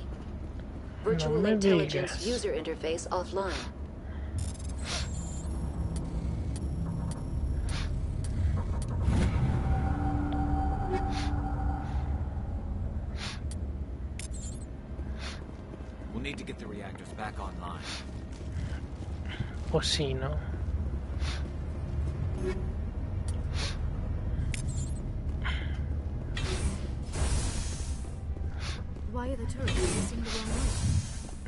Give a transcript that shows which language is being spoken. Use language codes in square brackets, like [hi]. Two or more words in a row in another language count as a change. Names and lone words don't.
[en] Virtual intelligence user interface offline. We'll need to get the reactors back online. [es] Pues sí, ¿no? [en] Why are the turrets facing the wrong way?